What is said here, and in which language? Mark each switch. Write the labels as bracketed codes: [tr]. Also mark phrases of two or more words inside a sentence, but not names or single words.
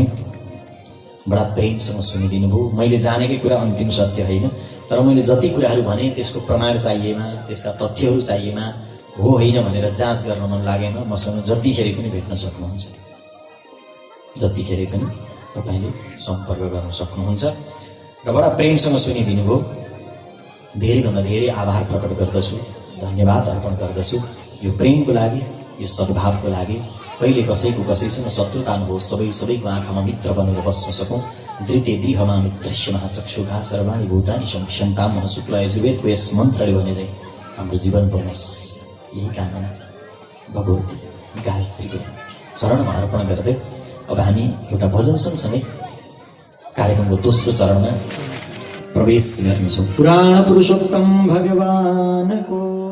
[ne] बडा प्रेमसँग सुनिदिनु भयो। मैले जानेकै कुरा अन्तिम सत्य होइन, तर मैले जति कुराहरू भने त्यसको प्रमाण चाहिएमा, त्यसका तथ्यहरू चाहिएमा, हो होइन भनेर जाँच गर्न मन लागेमा मसँग जतिखेर पनि भेट्न सक्नुहुन्छ, जतिखेर पनि तपाईँले सम्पर्क गर्न सक्नुहुन्छ। र बडा प्रेमसँग सुनिदिनु भयो। धेरैभन्दा धेरै आभार प्रकट गर्दछु, धन्यवाद अर्पण गर्दछु यो प्रेमको लागि, यो सद्भावको लागि। कहिले कसैको कसैसँग शत्रुता नहोस्, सबैको आँखामा मित्र बनेर बस्न सकौँ। [sa] धृते दृहमा मित्रस्य महाचक्षुघा सर्वाणि भूतानि संक्षन्ताम [ne] शुक्ल यजुर्वेदको यस मन्त्रले भने चाहिँ हाम्रो जीवन बनोस्, यही कामना भगवती गायत्रीको चरणमा अर्पण गर्दै अब हामी एउटा भजन सँगसँगै कार्यक्रमको दोस्रो चरणमा प्रवेश गर्नेछौँ। पुराण पुरुषोत्तम भगवानको